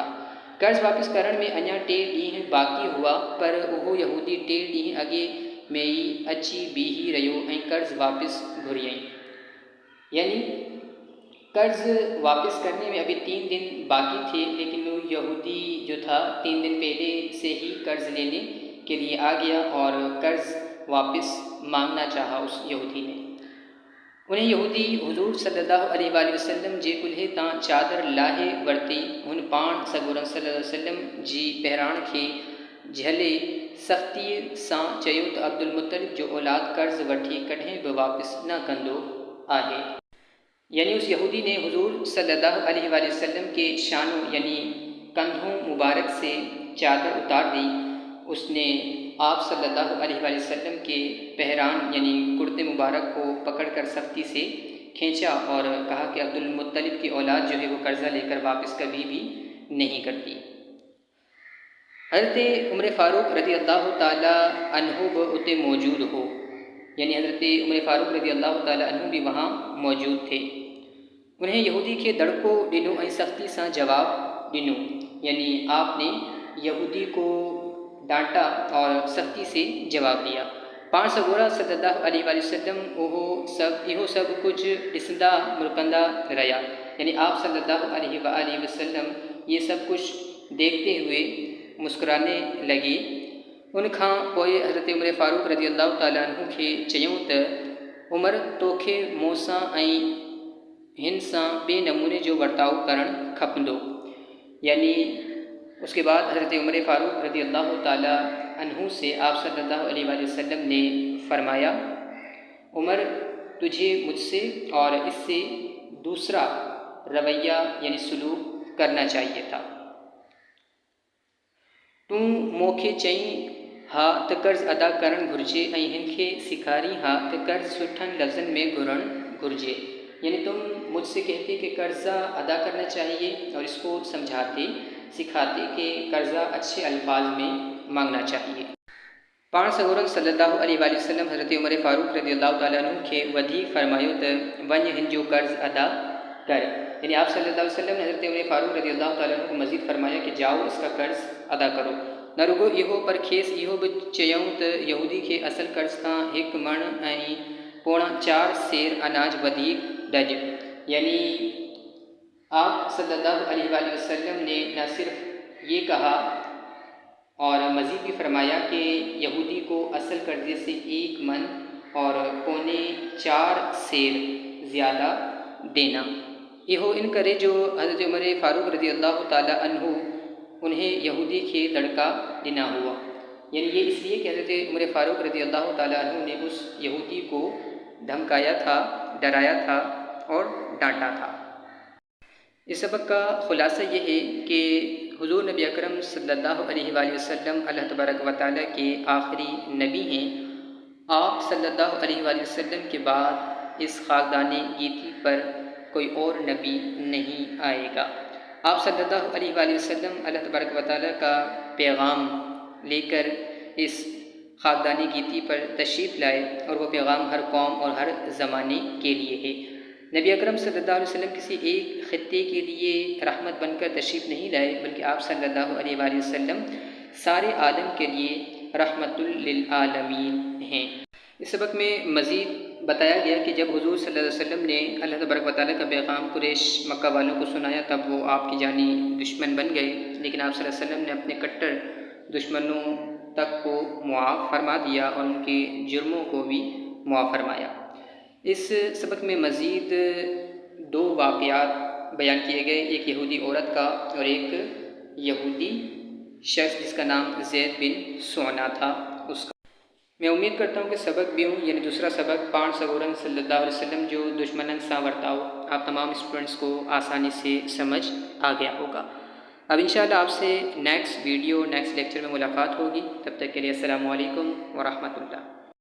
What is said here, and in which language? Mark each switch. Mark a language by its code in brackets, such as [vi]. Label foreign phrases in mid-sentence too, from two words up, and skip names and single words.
[sd] कर्ज़ वापस करण में अञा 3 ॾींहं बाक़ी हुआ, पर उहो यहूदी 3 ॾींहं अॻे में ई अची बीही रहियो ऐं कर्ज़ वापस घुरियईं। [hi] यानी कर्ज़ वापस करने में अभी 3 दिन बाकी थे, लेकिन वो यहूदी जो था 3 दिन पहले से ही कर्ज़ लेने के लिए आ गया और कर्ज़ वापस मांगना चाहा उस यहूदी ने। [sd] उन्हें यहूदी हुजूर [ar] صلى الله عليه وسلم [sd] जे कुल्हे तां चादर लाहे वरिती। हुन पाण सगोरन [ar] صلى الله عليه وسلم [sd] जी पहिराण खे झले सख़्तीअ सां चयो त अब्दुल मुत्तलिब जो औलाद कर्ज़ वठी कॾहिं बि वापस न कंदो आहे। [hi] यानी उस यहूदी ने हुजूर [ar] صلى الله عليه وسلم [hi] के शानों यानी कंधों मुबारक से चादर उतार दी। उसने आप [ar] صلى الله عليه وسلم [hi] के पहरान यानी कुर्ते मुबारक को पकड़कर सख्ती से खींचा और कहा कि अब्दुल मुत्तलिब की औलाद जो है वो कर्ज़ा लेकर वापस कभी भी नहीं करती। [sd] हज़रत उमर फ़ारूक [ar] رضي الله تعالى عنه [sd] भी उते मौजूद हो। [hi] यानी हज़रत उमर फ़ारूक [ar] رضي الله تعالى عنه [hi] भी वहाँ मौजूद थे। [sd] उन्हें यहूदी के दड़को ॾिनो ऐं सख़्ती सां जवाब ॾिनो। [hi] यानी आपने यहूदी को डांटा और सख्ती से जवाब दिया। [sd] पाण सगोरा [ar] صلى الله عليه وسلم [sd] इहो सभु कुछ ॾिसंदा मुरकंदा रहिया। [hi] यानी आप [ar] صلى الله عليه وسلم [hi] ये सब कुछ देखते हुए मुस्कुराने लगे। [sd] उनखां पोइ हज़रत उमर फ़ारूक [ar] رضي الله تعالى عنه [sd] खे चयूं त उमर तोखे मूंसां ऐं हिन सां ॿिए नमूने जो वर्ताव करणु खपंदो। [hi] यानी उसके बाद हज़रत उमर फ़ारूक [ar] رضي الله تعالى عنه [hi] से आप [ar] صلى الله عليه وسلم [hi] ने फरमाया, उमर तुझे मुझसे और इससे दूसरा रवैया यानी सलूक करना चाहिए था। [sd] तूं मूंखे चईं हा त कर्ज़ अदा करणु घुरिजे ऐं हिन खे सेखारी हा त कर्ज़ सुठनि लफ़्ज़नि में घुरणु घुरिजे। [hi] यानी तुम मुझसे कहते कि कर्ज़ा अदा करना चाहिए और इसको समझाते सिखाते कि कर्ज़ा अच्छे अल्फाज में मांगना चाहिए। [sd] पाण सगोरन [ar] صلى الله عليه وسلم [sd] हज़रत उमर फ़ारूक [ar] رضي الله تعالى عنه [sd] खे वधीक फरमायो त वञ हिन जो कर्ज़ अदा कर। [hi] यानी आप [ar] صلى الله عليه وسلم [hi] ने हज़रत उमर फ़ारूक [ar] رضي الله تعالى عنه [hi] को मज़ीद फरमाया कि जाओ इसका कर्ज़ अदा करो। [sd] न रुगो इहो पर खेसि इहो बि चयूं त यहूदी खे असल कर्ज़ खां 1 मण ऐं 4.25 सेर अनाज वधीक ॾिज। [hi] यानी आप [ar] صلى الله عليه وسلم [hi] ने न सिर्फ ये कहा और मज़ीद भी फरमाया कि यहूदी को असल कर्ज़े से 1 मन और 4.25 सेर ज़्यादा देना। [sd] इहो इन करे जो हज़रत उमर फ़ारूक [ar] رضي الله تعالى عنه [sd] उन्हें यहूदी के लड़का देना हुआ। [hi] यानी ये इसलिए कि हज़रत उमर फ़ारूक [ar] رضي الله تعالى عنه [hi] ने उस यहूदी को धमकाया था, डराया था और डांटा था। इस सबक का ख़ुलासा ये है कि हुज़ूर नबी अकरम [ar] صلى الله عليه وسلم الله تبارك و تعالى [hi] के आखिरी नबी हैं। आप [ar] صلى الله عليه وسلم [hi] के बाद इस ख़ाकदाने गीती पर कोई और नबी नहीं आएगा। आप [ar] صلى الله عليه وسلم الله تبارك و تعالى [hi] का पैगाम लेकर इस ख़ाकदानी गीती पर तशरीफ़ लाए और वह पैगाम हर कौम और हर ज़माने के लिए है। नबी अकरम [ar] صلى الله عليه وسلم [hi] किसी एक ख़ित्ते के लिए रहमत बनकर तशरीफ़ नहीं लाए, बल्कि आप [ar] صلى الله عليه وسلم [hi] सारे आलम के लिए [ar] رحمة للعالمين [hi] हैं। इस सबक में मज़ीद बताया गया कि जब हुज़ूर [ar] صلى الله عليه وسلم [hi] ने [ar] الله تبارك و تعالى [hi] का पैगाम कुरैश मक्का वालों को सुनाया, तब वो आपकी जानी दुश्मन बन गए। लेकिन आप [ar] صلى الله عليه وسلم [hi] ने अपने कट्टर दुश्मनों तक को मुआफ़ फरमा दिया और उनके जुर्मों को भी मुआफ़ फरमाया। इस सबक में मज़ीद 2 वाक़यात बयान किए गए, एक यहूदी औरत का और एक यहूदी शख्स जिसका नाम ज़ैद बिन सोना था उसका। मैं उम्मीद करता हूँ कि सबक भी हूँ यानी दूसरा सबक [sd] पाण सगोरन [ar] صلى الله عليه وسلم [sd] जो दुश्मनन सा वर्ताओ [hi] आप तमाम स्टूडेंट्स को आसानी से समझ आ गया होगा। अब इंशाअल्लाह आपसे [en] next video next lecture [hi] में मुलाकात होगी। तब तक के लिए [ar] السلام عليكم و رحمة الله.